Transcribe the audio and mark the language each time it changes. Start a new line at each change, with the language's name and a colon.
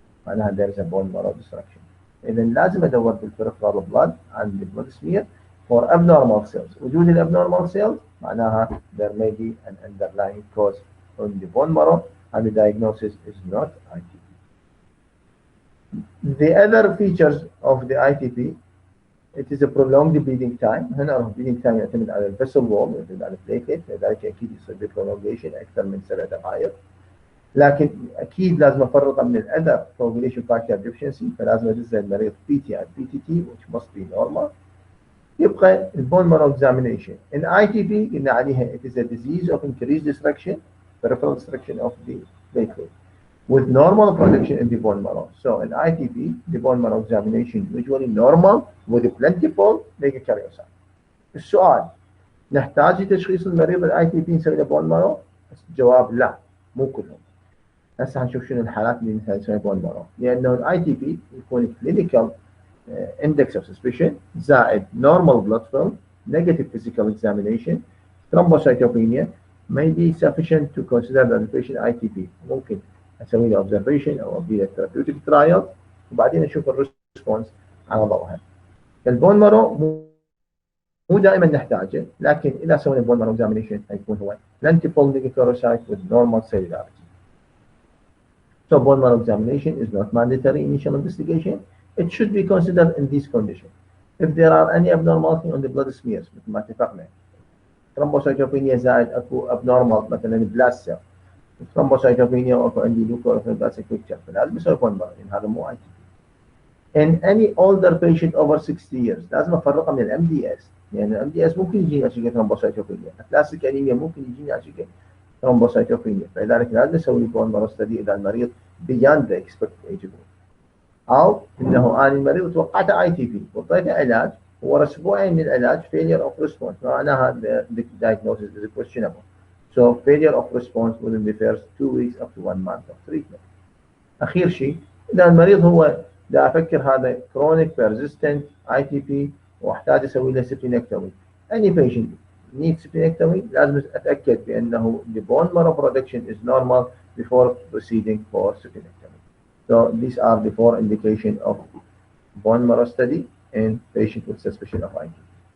Arabic: معناها
English: there is a bone marrow destruction.
Arabic: إذا لازم أدور
English: بالperipheral blood and the blood smear for abnormal cells.
Arabic: وجود
English: abnormal cells
Arabic: معناها
English: there may be an underlying cause on the bone marrow and the diagnosis is not ITP. The other features of the ITP, it is a prolonged bleeding time.
Arabic: هنا bleeding time يعتمد على vessel wall يعتمد على platelet لذلك أكيد يصير prolongation أكثر من 7 دقائق. لكن أكيد لازم أفرقه من الأذر coagulation factor deficiency فلازم أدز المريض
English: PT and PTT which must be normal.
Arabic: يبقى
English: البون marrow examination. In ITP
Arabic: قلنا عليها
English: it is a disease of increased destruction, peripheral destruction of the platelet with normal production in the bone marrow. So in ITP, the bone marrow examination usually normal with plentiful megakaryocyte.
Arabic: السؤال نحتاج لتشخيص المريض الاي تي بي نسوي له بون مارو؟ الجواب لا مو كلهم. هسه هنشوف شنو الحالات اللي مثلا يسمى بون مارو، لانه الاي تي بي يكون كلينيكال
English: index of suspicion زائد normal blood film, negative physical examination, thrombocytopenia may be sufficient to consider that the patient ITP.
Arabic: ممكن اسوي له observation او ابدي له therapeutic trial وبعدين اشوف الريسبونس على ضوءها. البون مارو مو دائما نحتاجه، لكن اذا سوينا بون مارو examination حيكون هو
English: plentiful leukocyte with normal cellularity. So bone marrow examination is not mandatory initial investigation. It should be considered in these conditions. If there are any abnormality on the blood smears
Arabic: مثل ما اتفقنا،
English: thrombocytopenia
Arabic: زائد اكو
English: abnormal
Arabic: مثلا
English: blast cell, thrombocytopenia
Arabic: واكو عندي
English: leukocytic picture،
Arabic: فلازم اسوي
English: bone marrow
Arabic: لان هذا مو
English: I T P. In any older patient over 60 years
Arabic: لازم افرقه من الام دي اس، لان الام دي اس ممكن يجيني اشياء thrombocytopenia، كلاسيك انيميا ممكن يجيني اشياء thrombocytopenia، فلذلك لازم اسوي بون مارو ستدي اذا المريض
English: beyond the expected age group.
Arabic: او انه انا المريض توقعته اي تي بي وعطيته علاج ورا اسبوعين من العلاج
English: failure of response،
Arabic: معناها
English: the diagnosis is questionable. So failure of response within the first 2 weeks up to 1 month of treatment.
Arabic: اخير شيء اذا المريض هو دا افكر هذا
English: chronic persistent
Arabic: اي تي بي واحتاج اسوي له splenectomy.
English: Any patient needs splenectomy
Arabic: لازم اتاكد بانه
English: the bone marrow production is normal before proceeding for splenectomy. So these are the 4 indications of bone marrow study in patient with suspicion of ITP.